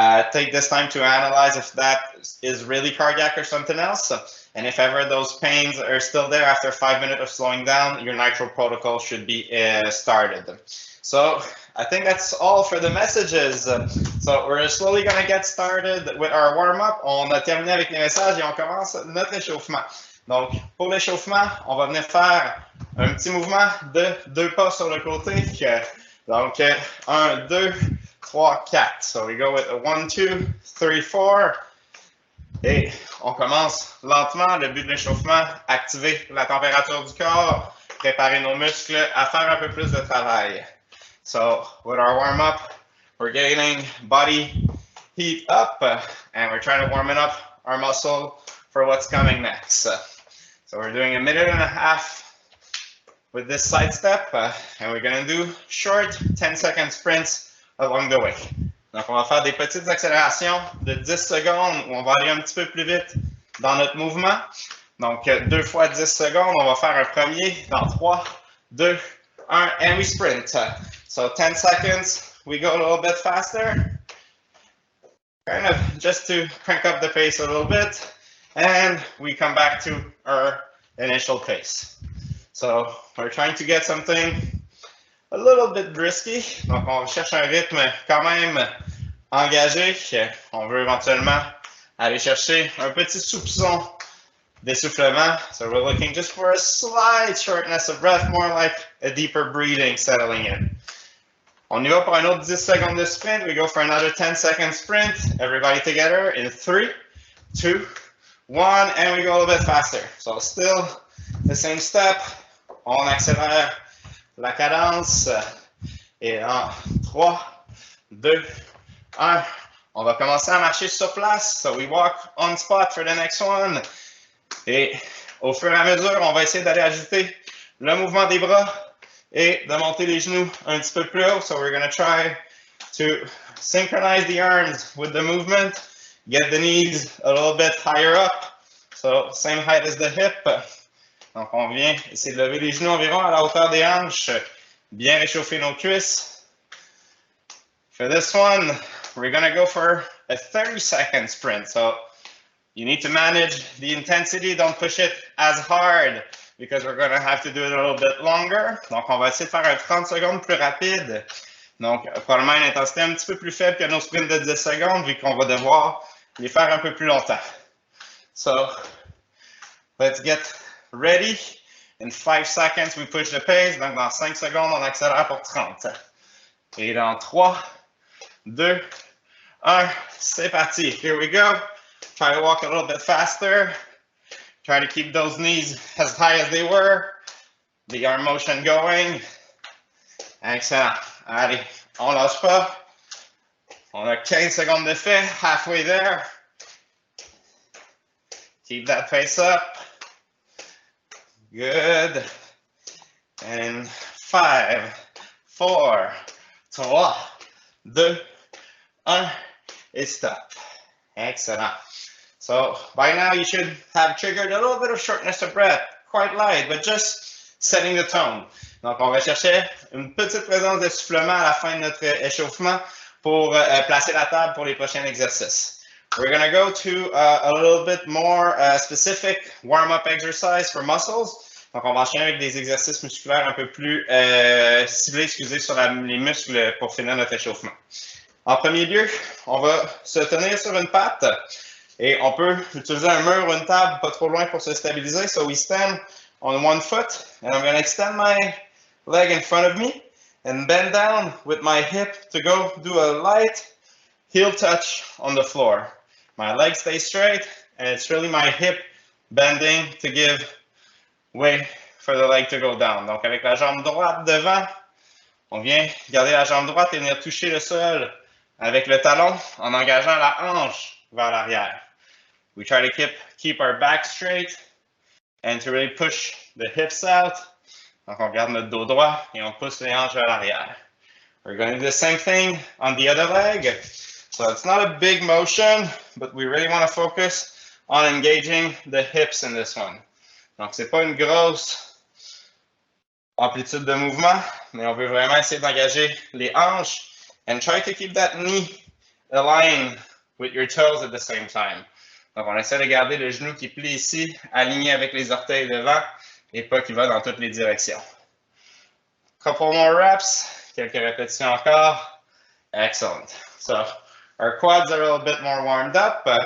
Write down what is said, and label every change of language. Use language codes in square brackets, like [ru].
[en] Take this time to analyze if that is really cardiac or something else. And if ever those pains are still there after 5 minutes of slowing down, your nitro protocol should be started. So I think that's all for the messages. So we're slowly going to get started with our warm-up. [fr] On a terminé avec les messages et on commence notre échauffement. Donc, pour l'échauffement, on va venir faire un petit mouvement de 2 pas sur le côté. [en] Donc, 1, 2, 3, 4. So we go with a 1, 2, 3, 4. [fr] Et on commence lentement. Le but de l'échauffement, activer la température du corps, préparer nos muscles à faire un peu plus de travail. [en] So with our warm-up, we're getting body heat up, and we're trying to warm it up our muscle for what's coming next. So we're doing 1.5 minutes with this side step, and we're going to do short 10-second sprints along the way. [fr] Donc, on va faire des petites accélérations de 10 secondes où on va aller un petit peu plus vite dans notre mouvement. Donc, 2 fois 10 secondes, on va faire un premier dans 3, 2, 1, [en] and we sprint. So 10 seconds, we go a little bit faster, kind of just to crank up the pace a little bit, and we come back to our initial pace. So we're trying to get something a little bit risky. [fr] Donc on cherche un rythme quand même engagé. On veut éventuellement aller chercher un petit soupçon d'essoufflement. [en] So we're looking just for a slight shortness of breath, more like a deeper breathing settling in. [fr] On y va pour un autre 10 secondes de sprint. [en] We go for another 10-second sprint. Everybody together in 3, 2, 1, and we go a little bit faster. So still the same step. [fr] On accélère la cadence. Et en 3, 2, 1. On va commencer à marcher sur place. [en] So we walk on spot for the next one. [fr] Et au fur et à mesure, on va essayer d'aller ajouter le mouvement des bras et de monter les genoux un petit peu plus haut. [en] So we're going to try to synchronize the arms with the movement, get the knees a little bit higher up. So same height as the hip. [fr] Donc on vient essayer de lever les genoux environ à la hauteur des hanches, bien réchauffer nos cuisses. [en] For this one, we're going to go for a 30-second sprint. So you need to manage the intensity, don't push it as hard, because we're going to have to do it a little bit longer. [fr] Donc, on va essayer de faire un 30 secondes plus rapide. Donc, probablement une intensité un petit peu plus faible que nos sprints de 10 secondes, vu qu'on va devoir les faire un peu plus longtemps. [en] So, let's get ready. In 5 seconds, we push the pace. [fr] Donc, dans 5 secondes, on accélère pour 30. Et dans 3, 2, 1, c'est parti. [en] Here we go. Try to walk a little bit faster. Try to keep those knees as high as they were. The arm motion going. Excellent. [fr] Allez, on lâche pas. On a 15 secondes d'effet, [en] halfway there. Keep that pace up. Good. And in 5, 4, 3, 2, 1, [fr] et stop. [en] Excellent. So by now you should have triggered a little bit of shortness of breath, quite light, but just setting the tone. [fr] Donc on va chercher une petite présence d'essoufflement à la fin de notre échauffement pour placer la table pour les prochains exercices. [en] We're going to go to a little bit more specific warm-up exercise for muscles. [fr] Donc, on va enchaîner avec des exercices musculaires un peu plus ciblés, excusez, sur les muscles pour finir notre échauffement. En premier lieu, on va se tenir sur une patte et on peut utiliser un mur ou une table pas trop loin pour se stabiliser. [en] So we stand on one foot and I'm going to extend my leg in front of me and bend down with my hip to go do a light heel touch on the floor. My leg stays straight and it's really my hip bending to give way for the leg to go down. [fr] Donc, avec la jambe droite devant, on vient garder la jambe droite et venir toucher le sol avec le talon en engageant la hanche vers l'arrière. [en] We try to keep our back straight and to really push the hips out. [fr] Donc, on garde notre dos droit et on pousse les hanches vers l'arrière. [en] We're going to do the same thing on the other leg. So it's not a big motion, but we really want to focus on engaging the hips in this one. [fr] Donc, c'est pas une grosse amplitude de mouvement, mais on veut vraiment essayer d'engager les hanches [en] and try to keep that knee aligned with your toes at the same time. [fr] Donc, on essaie de garder le genou qui plie ici, aligné avec les orteils devant et pas qui va dans toutes les directions. [en] Couple more reps, [fr] quelques répétitions encore. [en] Excellent. So, our quads are a little bit more warmed up.